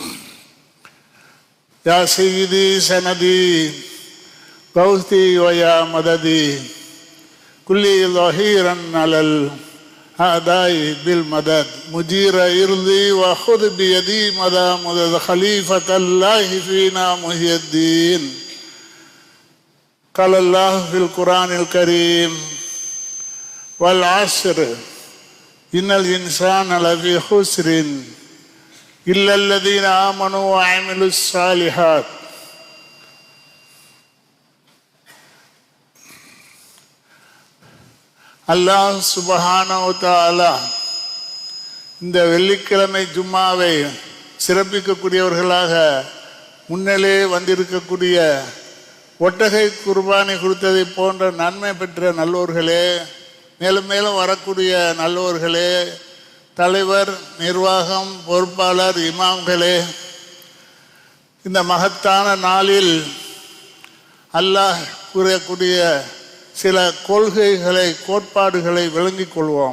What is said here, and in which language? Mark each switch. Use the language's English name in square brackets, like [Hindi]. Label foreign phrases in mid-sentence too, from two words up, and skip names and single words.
[Arabic] يا سيدي سندي غوثي ويا مددي كلي ظهيرا على الأعداء بالمدد مجير إرضي وخذ بيدي مدى مدد خليفة الله فينا محي الدين. قال الله في القرآن الكريم والعصر إن الإنسان لفي خسر إلا الذين آمنوا وعملوا الصالحات. [Tamil] அல்லாஹ் [Arabic] سبحانه وتعالى [Tamil] இந்த வெள்ளிக்கிழமை ஜும்மாவை சிறப்பிக்கக்கூடியவர்களாக முன்னிலே வந்திருக்கக்கூடிய ஒட்டகை குர்பானி கொடுத்ததை போன்ற நன்மை பெற்ற நல்லோர்களே, மேலும் மேலும் வரக்கூடிய நல்லோர்களே, தலைவர், நிர்வாகம், பொறுப்பாளர், இமாம்களே, இந்த மகத்தான நாளில் அல்லாஹ் கூறக்கூடிய சில கொள்கைகளை, கோட்பாடுகளை விளங்கிக் கொள்வோம்.